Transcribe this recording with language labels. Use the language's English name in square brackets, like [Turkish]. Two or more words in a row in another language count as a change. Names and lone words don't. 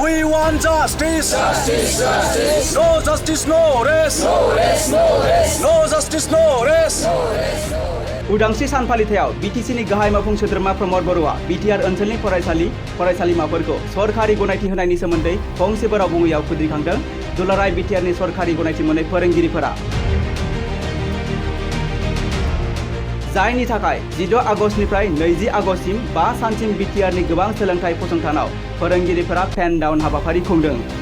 [English] We want justice. Justice, justice. No justice, no rest. No rest, no rest. No justice, no rest. No rest, no rest. [Bodo] उदांस्रि सान फालिथायाव बिटिसिनि गाहाय मावफुं सोद्रोमा प्रमद बर'आ बिटिआर ओनसोलनि फरायसालिमाफोरखौ सरखारि गनायथि होनायनि सोमोन्दै फंसे बाराव बुङैयाव खुद्रिखांदों दुलाराय बिटिआरनि सरखारि गनायथि मोननाय फोरोंगिरिफोरा। जायनि थाखाय 16 आगस्तनिफ्राय 20 आगस्तसिम 5 सानसिम बिटिआरनि गोबां सोलोंथाइ फसंथानाव फोरोंगिरिफोरा [English] pen down [Bodo] हाबाफारि खुंदों।